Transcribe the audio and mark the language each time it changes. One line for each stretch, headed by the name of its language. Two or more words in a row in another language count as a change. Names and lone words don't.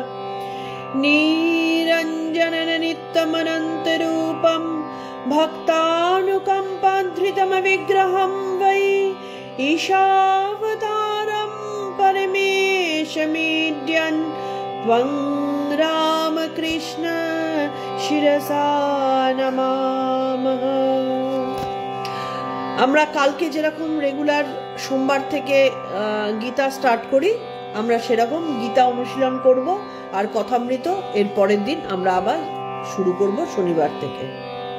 Sanskrit: निरञ्जनन नित्यमनन्तरूपं भक्तानुकम्पाधृतमविग्रहं वै ईशावतारं परमेशमीड्यन् त्वं रामकृष्ण शिरसा नमामः।
Bangla: আমরা কালকে যেরকম রেগুলার সোমবার থেকে গীতা স্টার্ট করি, আমরা সেরকম গীতা অনুশীলন করব, আর কথামৃত এর পরের দিন আমরা আবার শুরু করব শনিবার থেকে।